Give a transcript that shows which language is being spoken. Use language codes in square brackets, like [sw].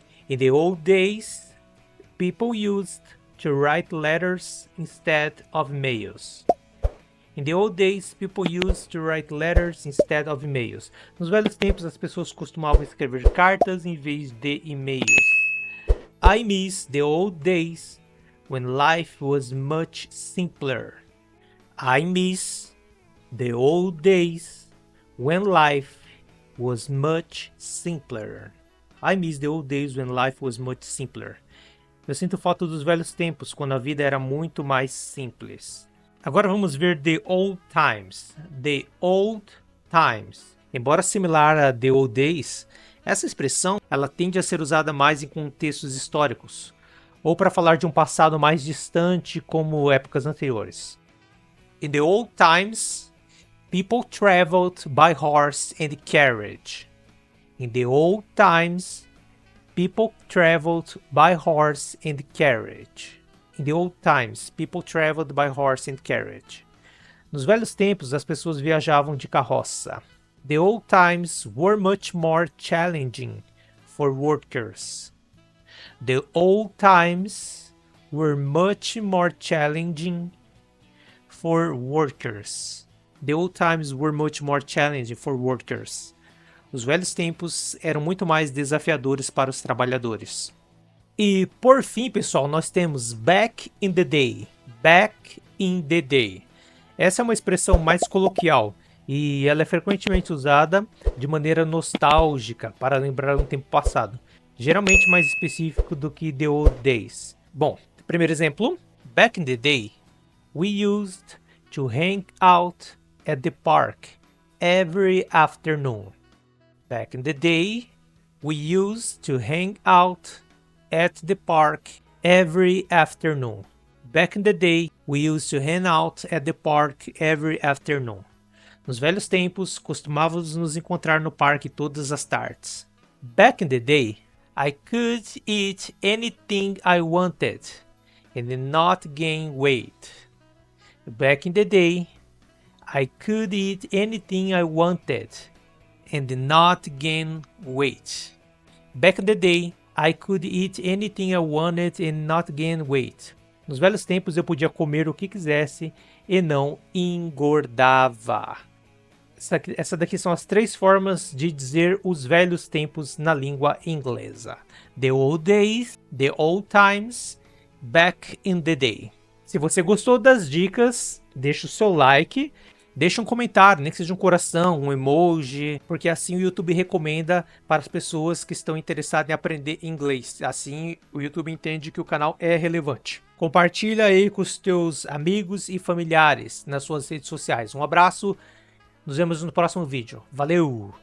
[en] In the old days, people used to write letters instead of emails. In the old days, people used to write letters instead of emails. [pt] Nos velhos tempos, as pessoas costumavam escrever cartas em vez de e-mails. [en] I miss the old days when life was much simpler. I miss the old days when life was much simpler. I miss the old days when life was much simpler. [pt] Eu sinto falta dos velhos tempos, quando a vida era muito mais simples. Agora vamos ver [en] the old times. The old times. [pt] Embora similar a the old days, essa expressão ela tende a ser usada mais em contextos históricos, ou para falar de um passado mais distante, como épocas anteriores. [en] In the old times, people traveled by horse and carriage. In the old times, people traveled by horse and carriage. In the old times, people traveled by horse and carriage. [pt] Nos velhos tempos, as pessoas viajavam de carroça. [en] The old times were much more challenging for workers. The old times were much more challenging for workers. The old times were much more challenging for workers. [pt] Os velhos tempos eram muito mais desafiadores para os trabalhadores. E por fim, pessoal, nós temos back in the day. Back in the day. Essa é uma expressão mais coloquial e ela é frequentemente usada de maneira nostálgica para lembrar um tempo passado, geralmente mais específico do que the old days. Bom, primeiro exemplo, [en] back in the day, we used to hang out at the park every afternoon. Back in the day, we used to hang out at the park every afternoon. Back in the day, we used to hang out at the park every afternoon. [pt] Nos velhos tempos, costumávamos nos encontrar no parque todas as tardes. [en] Back in the day, I could eat anything I wanted and not gain weight. Back in the day, I could eat anything I wanted and not gain weight. Back in the day, I could eat anything I wanted and not gain weight. [pt] Nos velhos tempos eu podia comer o que quisesse e não engordava. Essa daqui são as três formas de dizer os velhos tempos na língua inglesa. [en] The old days, the old times, back in the day. [pt] Se você gostou das dicas, deixa o seu like. Deixa um comentário, nem que seja um coração, um emoji, porque assim o YouTube recomenda para as pessoas que estão interessadas em aprender inglês. Assim o YouTube entende que o canal é relevante. Compartilha aí com os teus amigos e familiares nas suas redes sociais. Um abraço, nos vemos no próximo vídeo. Valeu!